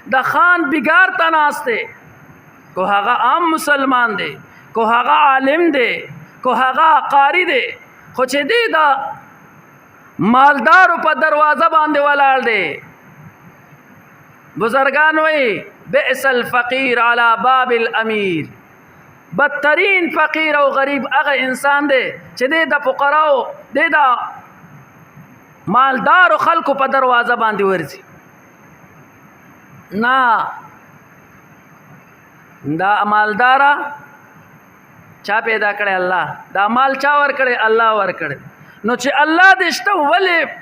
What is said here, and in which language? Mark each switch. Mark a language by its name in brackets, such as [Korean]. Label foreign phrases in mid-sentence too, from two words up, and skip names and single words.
[Pashto] د خان بگار ته ناست دی کو هغه عام مسلمان دی کو هغه عالم دی کو هغه قاری دی خو چې دی دا مالدارو په دروازه باندې ولاړ دی بزرگان وی [Arabic] بئس الفقیر علی باب الامیر [Pashto] بدترین فقیر او غریب هغه انسان دی چې دی د فقراو دی د مالدارو خلکو په دروازه باندې ورځي نه دا مالدارا چا پیدا کړي الله دا مال چا ور کړي الله ور کړي نو چې الله دې شته ولې